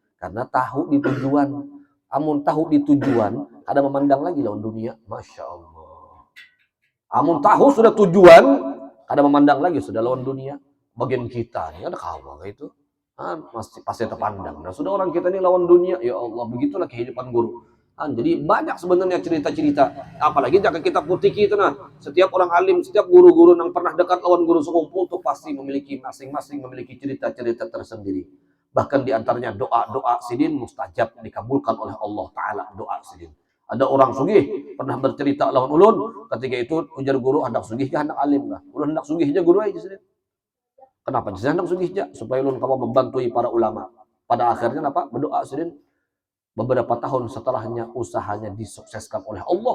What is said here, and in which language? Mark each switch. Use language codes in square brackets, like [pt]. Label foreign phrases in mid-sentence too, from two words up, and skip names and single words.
[bjn] Karena tahu di tujuan. Amun tahu di tujuan, kada memandang lagi lawan dunia. [ar] ما شاء الله. [bjn] Amun tahu sudah tujuan, kada memandang lagi sudah lawan dunia. Bagian kita ini ada kawal itu, pasti terpandang. Nah sudah orang kita ini lawan dunia, ya Allah begitulah kehidupan guru. Jadi banyak sebenarnya cerita-cerita. Apalagi jika kita putiki itu nah, setiap orang alim, setiap guru-guru yang pernah dekat lawan guru sekumpul itu pasti memiliki masing-masing memiliki cerita-cerita tersendiri. Bahkan diantaranya doa-doa Sidin mustajab dikabulkan oleh Allah Ta'ala doa Sidin. Ada orang sugih pernah bercerita lawan ulun, ketika itu ujar guru hendak sugih ke hendak alim lah. Ulun hendak sugih aja guru aja Sidin. Kenapa Sidin hendak sugih aja? Supaya ulun kamu membantui para ulama. Pada akhirnya apa? Berdoa Sidin. Beberapa tahun setelahnya usahanya disukseskan oleh Allah.